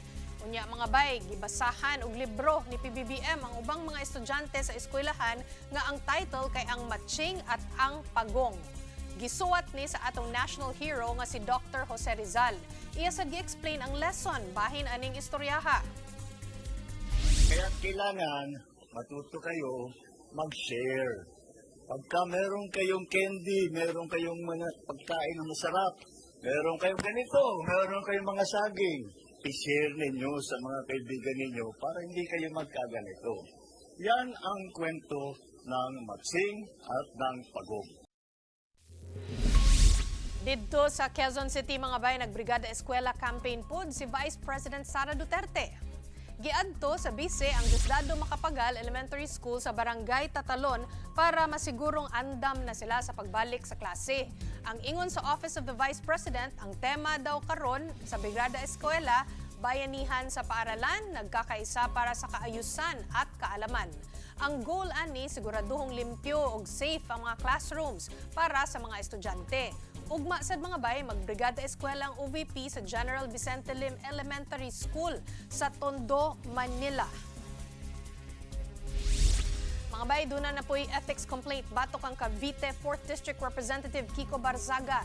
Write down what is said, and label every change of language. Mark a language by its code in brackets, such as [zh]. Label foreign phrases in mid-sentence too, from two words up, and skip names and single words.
[ceb] Unya mga bay, gibasahan og libro ni PBBM ang ubang mga estudyante sa eskwelahan nga ang title kay ang Matching at ang Pagong. Gisuwat ni sa atong [en] national hero [ceb] nga si Dr. Jose Rizal. Iya sad gi-explain ang lesson bahin aning istoryaha. [tl] Kaya kailangan matuto kayo mag-share. Pagka meron kayong candy, meron kayong mga pagkain na masarap, meron kayong ganito, meron kayong mga saging, i-share ninyo sa mga kaibigan ninyo para hindi kayo magkaganito. Yan ang kwento ng Matching at ng Pagong. [ceb] Dito sa Quezon City mga bay, nagbrigada eskwela campaign pod si Vice President Sara Duterte. Giadto sa bise ang Diosdado Macapagal Elementary School sa Barangay Tatalon para masigurong andam na sila sa pagbalik sa klase. Ang ingon sa Office of the Vice President, ang tema daw karon sa Brigada Eskwela, [tl] bayanihan sa paaralan, nagkakaisa para sa kaayusan at kaalaman. [ceb] Ang goal ani siguraduhong limpyo ug safe ang mga classrooms para sa mga estudyante. Ugma sad mga bay, magbrigada eskwela ang OVP sa General Vicente Lim Elementary School sa Tondo, Manila. Mga bay, doon na po'y ethics complaint batok ang Cavite 4th District Representative Kiko Barzaga.